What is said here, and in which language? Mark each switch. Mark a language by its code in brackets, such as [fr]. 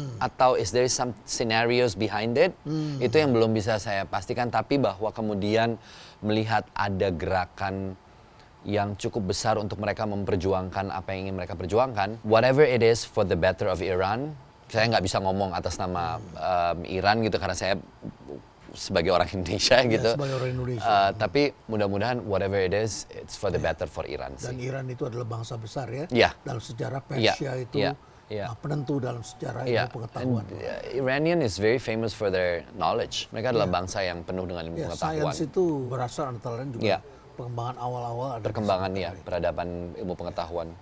[en] Atau is there some scenarios behind it? [id] Itu yang belum bisa saya pastikan, tapi bahwa kemudian melihat ada gerakan yang cukup besar untuk mereka memperjuangkan apa yang ingin mereka perjuangkan, [en] whatever it is for the better of Iran. [id] Saya nggak bisa ngomong atas nama Iran gitu karena saya sebagai orang Indonesia gitu. Sebagai orang Indonesia. Tapi mudah-mudahan [en] whatever it is, it's for the better for Iran. [id] Dan Iran itu adalah bangsa besar ya. Dalam sejarah Persia itu penentu dalam sejarah ilmu pengetahuan. [en] Iranian is very famous for their knowledge. [id] Mereka adalah bangsa yang penuh dengan ilmu pengetahuan. Sains itu berasal antara lain juga pengembangan awal-awal ada. Perkembangan ya, peradaban ilmu pengetahuan.